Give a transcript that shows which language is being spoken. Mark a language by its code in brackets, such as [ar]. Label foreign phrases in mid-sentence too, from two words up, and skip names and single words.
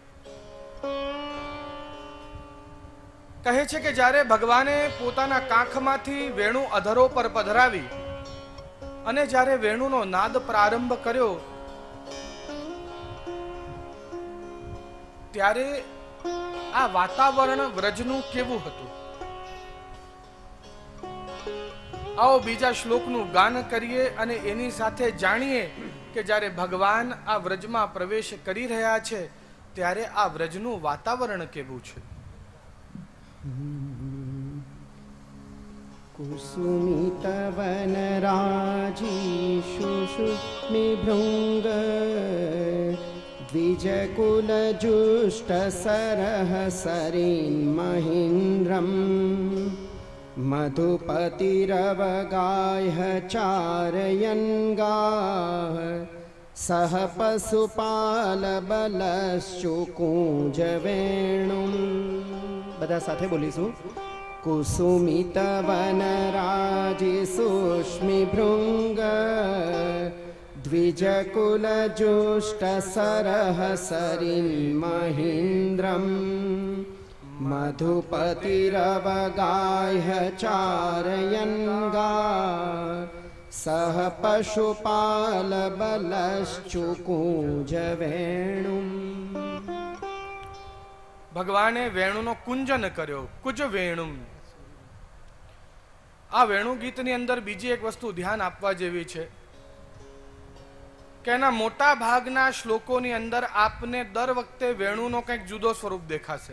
[gu] કહે છે કે જ્યારે ભગવાને પોતાના કાંખમાંથી વેણુ અધરો પર પધરાવી અને જ્યારે વેણુનો નાદ પ્રારંભ કર્યો, ત્યારે આ વાતાવરણ વ્રજનું કેવું હતું. આવો બીજા શ્લોકનું ગાન કરીએ અને એની સાથે જાણીએ કે જ્યારે ભગવાન આ વ્રજમાં પ્રવેશ કરી રહ્યા છે ત્યારે આ વ્રજનું વાતાવરણ કેવું છે. [sa] कुसुमितवनराजीषुषुम्निभृङ्ग द्विजकुलजुष्टसरः सरीन्महीन्द्रम् मधुपतिरवगाह्य चारयन् गाः सह पशुपालबलश्चुकूजवेणुम्. [gu] બધા સાથે બોલીશું. [sa] कुसुमितवनराजिसुष्मिभृङ्ग द्विजकुलजुष्टसरः सरीन्महीन्द्रम् मधुपतिरवगाह्य चारयन् गाः સહ પશુપાલ બલશ્ચુકુંજ વેણુમ. [gu] ભગવાને વેણુનો કુંજન કર્યો, [sa] કુજ વેણુમ. [gu] આ વેણુ ગીતની અંદર બીજી એક વસ્તુ ધ્યાન આપવા જેવી છે કે એના મોટા ભાગના શ્લોકોની અંદર આપને દર વખતે વેણુનો કંઈક જુદો સ્વરૂપ દેખાશે.